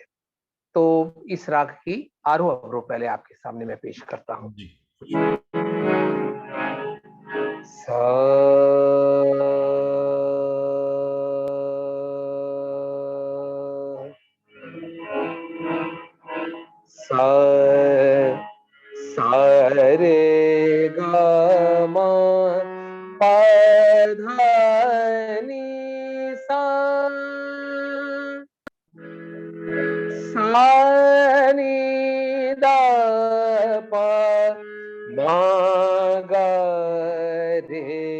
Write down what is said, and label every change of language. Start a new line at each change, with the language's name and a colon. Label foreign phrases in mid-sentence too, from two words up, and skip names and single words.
Hindi: तो इस राग की आरोह-अवरोह पहले आपके सामने मैं पेश करता हूँ। जी। सा सा सा रे ग म प ध नि सा सा नि द प म ग